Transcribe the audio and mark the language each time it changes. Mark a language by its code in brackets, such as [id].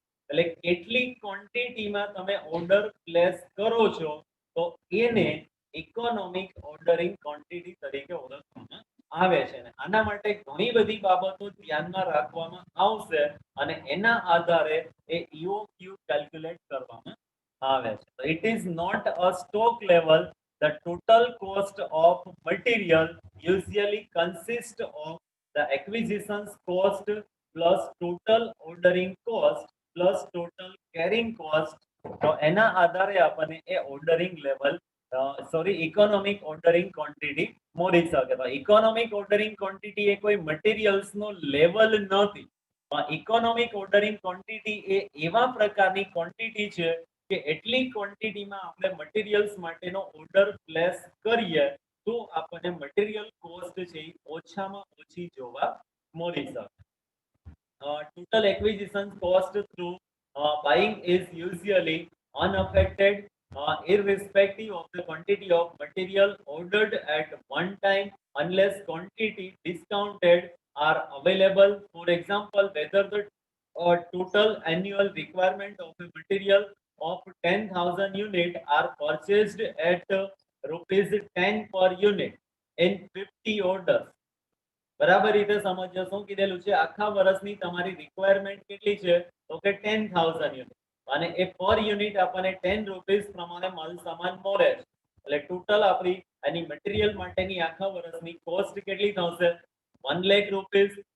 [gu] એટલે કેટલી ક્વોન્ટિટીમાં તમે ઓર્ડર પ્લેસ કરો છો, તો એને ઇકોનોમિક ઓર્ડરિંગ ક્વોન્ટિટી તરીકે ઓળખવામાં આવે છે. આના માટે ઘણી બધી બાબતો ધ્યાનમાં રાખવામાં આવશે, અને એના આધારે એ ઈઓક્યુ કેલ્ક્યુલેટ કરવામાં આવે છે. [en] So it is not a stock level. The total cost of material usually consists of the acquisitions cost plus total ordering cost plus total carrying cost. [gu] તો એના આધારે આપણને એ ordering level economic ordering quantity મળી શકે. તો economic ordering quantity એ કોઈ materials નો level નથી. Economic ordering quantity એ એવા પ્રકારની ક્વોન્ટિટી છે કે એટલી ક્વોન્ટિટીમાં આપણે મટીરિયલ્સ માટેનો ઓર્ડર પ્લેસ કરીએ તો આપણને મટીરિયલ કોસ્ટ છે એ ઓછામાં ઓછી જોવા મળી શકે. [en] Total acquisition cost through buying is usually unaffected, irrespective of the quantity of material ordered at one time, unless quantity discounted are available. For example, whether the total annual requirement of a material of 10,000 unit are purchased at rupees 10 per unit in 50 orders. [gu] બરાબર રીતે સમજો શું કીધેલું છે, આખા વર્ષની તમારી requirement કેટલી છે, તો કે 10,000 યુનિટ, અને એ પર યુનિટ આપણને 10 રૂપીસ પ્રમાણે માલ સામાન મળે છે. એટલે ટોટલ આપણી એની મટીરિયલ માટેની આખા વર્ષની કોસ્ટ કેટલી થશે, 1 લાખ રૂપીસ.